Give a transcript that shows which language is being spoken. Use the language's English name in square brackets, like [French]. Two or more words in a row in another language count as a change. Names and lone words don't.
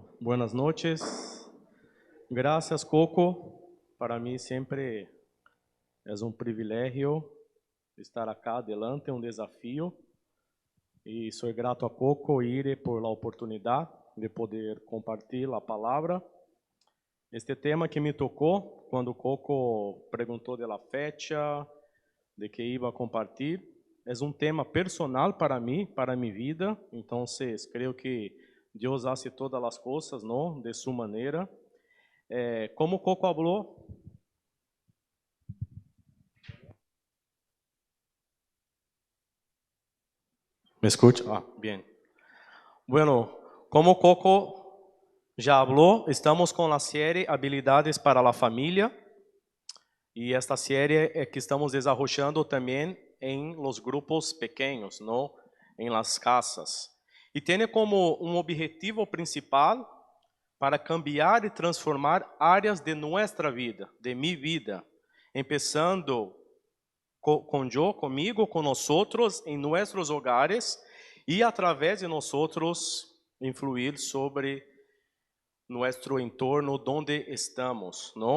[Spanish] Buenas noches. Gracias, Coco. Para mí siempre es un privilegio estar acá adelante, un desafío. Y soy grato a Coco e Ire por la oportunidad de poder compartir la palabra. [Portuguese] Este tema que me tocou, quando Coco perguntou [Spanish] de la fecha, de que iba a [Portuguese] compartilhar, é um tema personal para mim, para minha vida. Então, creio que Deus hace todas as coisas, não, de sua maneira. Como Coco falou, [Spanish] ¿me escucha? Bien. [Portuguese] Bueno, como Coco já falou, estamos com a série Habilidades para a Família. E esta série é que estamos desarrollando também em los grupos pequenos, não? Em las casas. E tem como um objetivo principal para cambiar e transformar áreas de nossa vida, de minha vida, começando comigo, com nós outros, em nossos hogares e através de nós outros influir sobre nosso entorno, onde estamos, não?